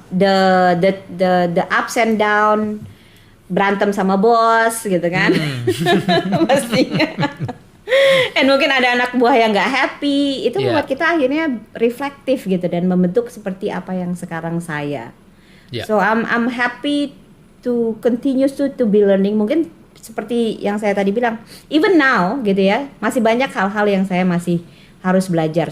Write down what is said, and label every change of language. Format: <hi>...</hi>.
<en>The ups and down,</en> <id>berantem sama bos gitu kan. Pastinya. And mungkin ada anak buah yang nggak happy. Itu membuat kita akhirnya reflektif gitu dan membentuk seperti apa yang sekarang saya.</id> <en>So I'm happy to continue to be learning.</en> <id>Mungkin seperti yang saya tadi bilang,</id> <en>even now</en> <id>gitu ya, masih banyak hal-hal yang saya masih harus belajar.</id>